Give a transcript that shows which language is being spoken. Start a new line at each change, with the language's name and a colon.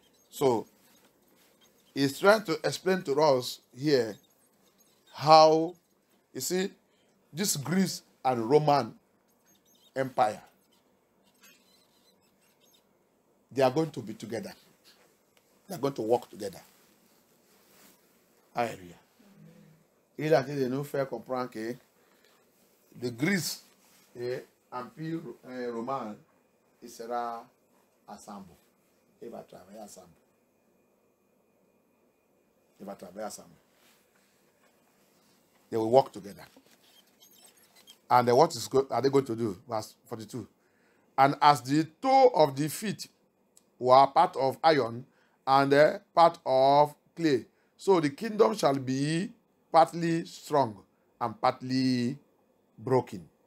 English: So, he's trying to explain to us here how, you see, this Greece and Roman Empire, they are going to be together. They are going to work together. Hallelujah.
French: Il a dit de nous faire comprendre que le Grèce et l'Empire romain, il sera ensemble. Il va travailler ensemble. Il va travailler ensemble.
English: They will work together. And what are they going to do? Verse 42. And as the toe of the feet were part of iron and part of clay, so the kingdom shall be partly strong and partly broken.